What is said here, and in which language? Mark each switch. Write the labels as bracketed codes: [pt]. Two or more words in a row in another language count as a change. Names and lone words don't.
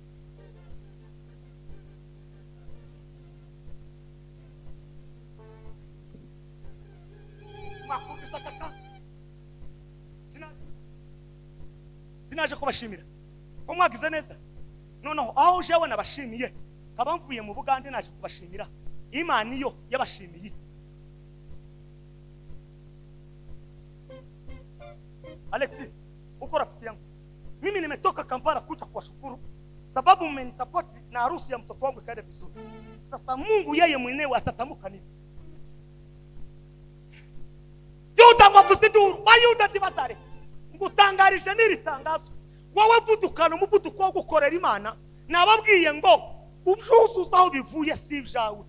[rn] Makubisa kaka sinaje kubashimira ko mwagize neza. Noneho aho jewe nabashimiye kabamvuye mu Bugande naje kubashimira Imana iyo yabashimiye. [sw] Alexi, uko rafiki yangu, mimi nimetoka Kampala kuja kuwashukuru sababu mmenisupport na harusi ya mtoto wangu ikaenda vizuri. Sasa Mungu yeye mwenyewe atatamuka nini? [rn] Yuda mwavuze nduru, Yuda tibazare. Ngutangarisha niri tangazo. Wowe vudukana umuvuduko wo gukorera Imana, nababwiye ngo ubyuzuza aho bivuye si ibyawe.